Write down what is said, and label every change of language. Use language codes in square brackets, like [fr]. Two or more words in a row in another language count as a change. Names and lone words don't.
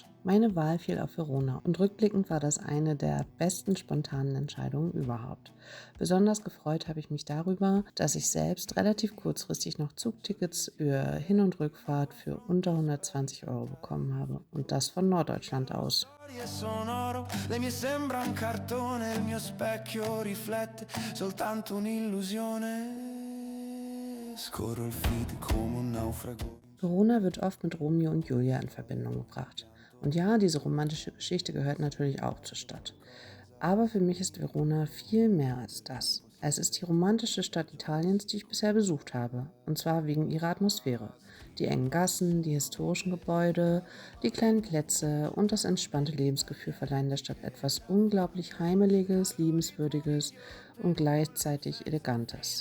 [de] Meine Wahl fiel auf Verona und rückblickend war das eine der besten spontanen Entscheidungen überhaupt. Besonders gefreut habe ich mich darüber, dass ich selbst relativ kurzfristig noch Zugtickets für Hin- und Rückfahrt für unter 120 € bekommen habe und das von Norddeutschland aus. [it] Sono oro, le mie sembra un cartone, il mio specchio riflette soltanto un'illusione. Scorro il feed come un naufrago. [de] Verona wird oft mit Romeo und Julia in Verbindung gebracht. Und ja, diese romantische Geschichte gehört natürlich auch zur Stadt. Aber für mich ist Verona viel mehr als das. Es ist die romantische Stadt Italiens, die ich bisher besucht habe. Und zwar wegen ihrer Atmosphäre. Die engen Gassen, die historischen Gebäude, die kleinen Plätze und das entspannte Lebensgefühl verleihen der Stadt etwas unglaublich Heimeliges, Liebenswürdiges und gleichzeitig Elegantes.